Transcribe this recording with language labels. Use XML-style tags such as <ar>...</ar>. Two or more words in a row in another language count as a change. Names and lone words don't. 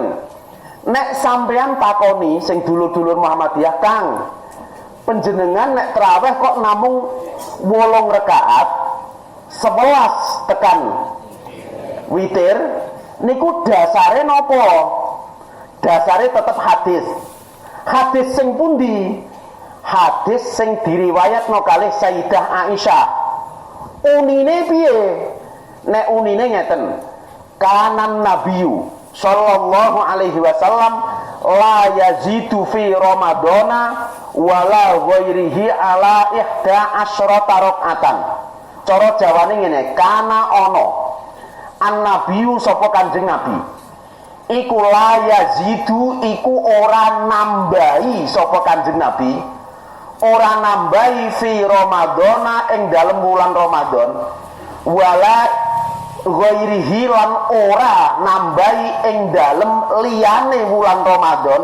<jv>Nek sampean takoni sing dulur-dulur Muhammadiyah, Kang, panjenengan nek tarawih kok namung 8 rakaat, 11 tekan witir, niku dasare napa? Dasare tetep hadis. Hadis sing pundi? Hadis sing diriwayatno kalih Sayyidah Aisyah. Unine piye? Nek unine ngeten.</jv> <ar>كان النبي صلى الله عليه وسلم لا يزيد في رمضان ولا غيره على إحدى عشرة ركعة.</ar> <jv>Cara Jawane ngene, kana ana an-nabiyu sapa Kanjeng Nabi. Iku</jv> <ar>لا يزيد</ar> <jv>iku ora nambahi sapa Kanjeng Nabi. Ora nambahi</jv> <ar>في رمضان</ar> <jv>ing dalem wulan Ramadan.</jv> <ar>ولا غيره</ar> <jv>lan ora nambahi ing dalem liyane wulan Ramadan.</jv>